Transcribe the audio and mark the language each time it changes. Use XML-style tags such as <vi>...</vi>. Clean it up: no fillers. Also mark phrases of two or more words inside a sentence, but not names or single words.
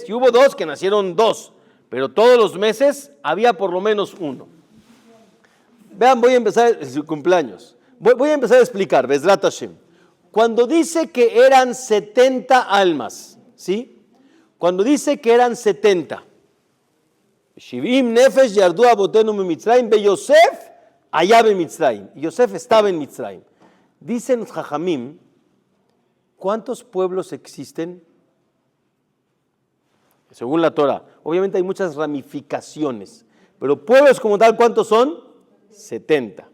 <es>Y hubo 2 que nacieron 2, pero todos los meses había por lo menos uno. Vean, voy a empezar en su cumpleaños. Voy a empezar a explicar,</es> <he>בעזרת השם.</he> <es>Cuando dice que eran 70 almas, ¿sí? Cuando dice que eran 70,</es> <he>שבעים נפש ירדו אבותינו מצרים ב יוסף allá ב מצרים.</he> <es>Y Yosef estaba en Mitzrayim. Dicen los Jajamim, ¿cuántos pueblos existen? Según la Torah. Obviamente hay muchas ramificaciones, pero pueblos como tal, ¿cuántos son? 70.</es>